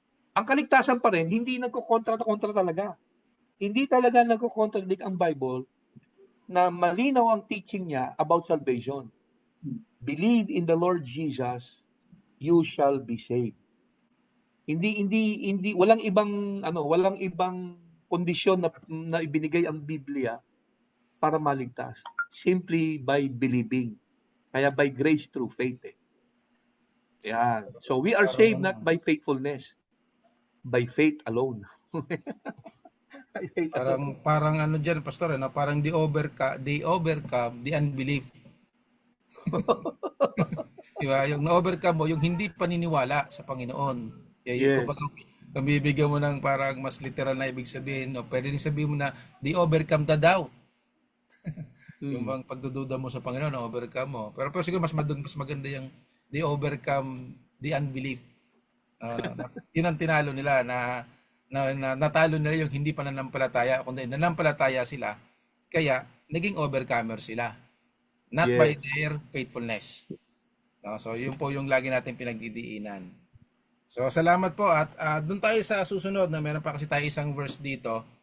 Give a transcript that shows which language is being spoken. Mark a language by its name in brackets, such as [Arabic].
[Filipino] Ang kaligtasan pa rin, hindi nagkukontra talaga. Hindi talaga nagko-contradict ang Bible na malinaw ang teaching niya about salvation. [English] Believe in the Lord Jesus, you shall be saved. [Filipino] Hindi walang ibang kondisyon na ibinigay ang Biblia para maligtas. [English] Simply by believing. Kaya by grace through faith. Yan. So we are saved not by faithfulness, by faith alone. [Filipino] Parang ano diyan, pastor, no? Parang [English] they overcome the unbelief. [Filipino] Diba? Yung na-overcome mo, yung hindi paniniwala sa Panginoon. Yung kung bibigyan mo ng parang mas literal na ibig sabihin, no? Pwede rin sabihin mo na [English] they overcome the doubt. [Filipino] Yung bang pagdududa mo sa Panginoon, na-overcome mo. Pero siguro mas maganda yung [English] they overcome the unbelief. [Filipino] Yun ang tinalo nila na natalo nila yung hindi pananampalataya, kundi nanampalataya sila. Kaya naging overcomer sila. [English] Not by their faithfulness. [Filipino] So yun po yung lagi natin pinagdidiinan. So salamat po at doon tayo sa susunod na meron pa kasi tayo isang verse dito.